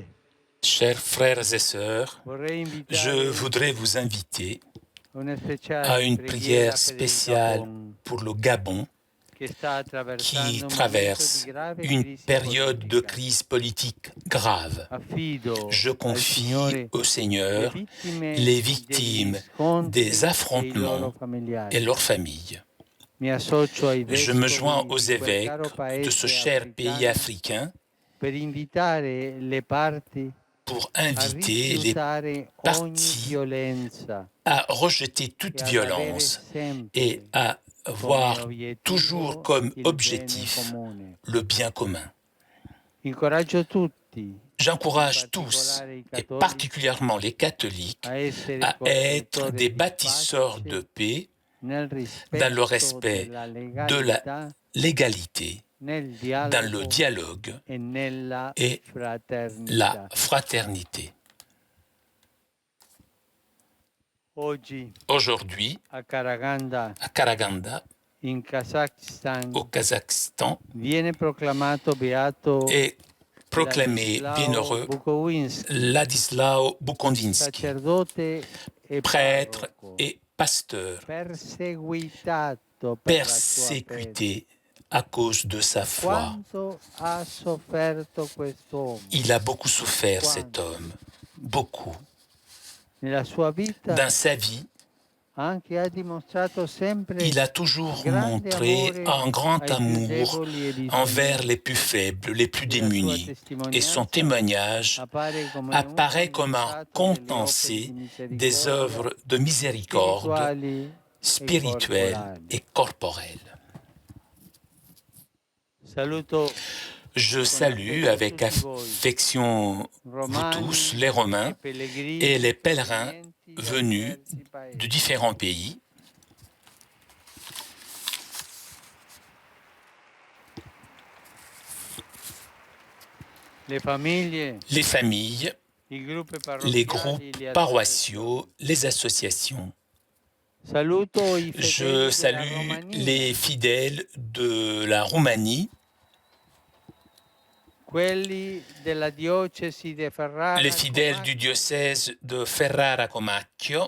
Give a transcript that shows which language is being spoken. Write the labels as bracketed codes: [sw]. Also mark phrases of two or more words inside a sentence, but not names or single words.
[fr] Chers frères et sœurs, [it] vorrei [fr] je [it] invitare [fr] voudrais vous inviter [it] a una speciale [fr] à une [it] preghiera [fr] prière [it] per il [fr] spéciale [it] Gabon, [fr] pour le Gabon [it] che sta attraversando [fr] qui [it] un [fr] traverse [it] momento di grave [fr] une [it] crisi [fr] période de [it] politica. [fr] crise politique grave. [it] Affido [fr] Je [it] al [fr] confie [it] Signore [fr] au Seigneur les [it] degli [fr] victimes [it] scontri [fr] des [it] e i loro [fr] affrontements [it] familiari. [fr] et leurs familles. [it] Mi associo ai [fr] Je me [it] vescovi [fr] joins aux [it] di quel [fr] évêques [it] caro [fr] de ce [it] paese [fr] cher pays [it] africano [fr] africain [it] per invitare le parti [fr] pour [it] a [fr] inviter les [it] rifiutare ogni [fr] partis [it] violenza [fr] à rejeter toute [it] e ad avere [fr] violence [it] sempre [fr] et à [it] come [fr] voir [it] obiettivo [fr] toujours comme [it] il bene [fr] objectif [it] comune. [fr] le bien commun. [it] Incoraggio tutti, [fr] J'encourage [it] in [fr] tous, [it] particolare i [fr] et [it] cattolici, [fr] particulièrement les catholiques, [it] a essere [fr] à être [it] costruttori [fr] des [it] di [fr] bâtisseurs [it] pace [fr] de paix [it] nel [fr] dans le [it] rispetto [fr] respect [it] della [fr] de la [it] legalità, [fr] l'égalité, [it] nel [fr] dans le [it] dialogo [fr] dialogue [it] e nella [fr] et [it] fraternità. [fr] la fraternité. [it] Oggi [fr] Aujourd'hui, [it] a Karaganda, [fr] à Karaganda, [it] in Kazakhstan, [fr] au Kazakhstan, [it] viene proclamato beato [fr] est proclamé [it] Ladislao [fr] bienheureux [it] Bukovinski, [fr] Ladislao Bukondinsky, [it] sacerdote e [fr] prêtre [it] parroco, [fr] et pasteur, [it] perseguitato per la sua fede. [fr] persécuté à cause de sa foi. [it] Quanto ha sofferto quest'uomo [fr] Il a beaucoup souffert, cet homme, beaucoup. [it] nella sua vita, [fr] Dans sa vie, [it] anche ha dimostrato sempre [fr] il a toujours [it] grande [fr] montré [it] amore [fr] un grand [it] ai più [fr] amour [it] deboli e bisognosi. [fr] envers les plus faibles, les plus [it] E la sua [fr] démunis. Et son [it] testimonianza [fr] témoignage apparaît comme un condensé des œuvres de miséricorde spirituelles et corporelles. [it] Saluto [fr] Je salue avec affection vous tous, les Romains et les pèlerins venus de différents pays. [it] les famiglie, [fr] Les familles, [it] i gruppi [fr] les [it] parrocchiali, [fr] groupes [it] le [fr] paroissiaux, les associations. [it] Saluto i [fr] Je [it] fedeli della [fr] salue [it] Romania, [fr] les fidèles de la Roumanie, [it] quelli della diocesi di Ferrara, [fr] les fidèles du [it] Comacchio, [fr] diocèse de Ferrara-Comacchio,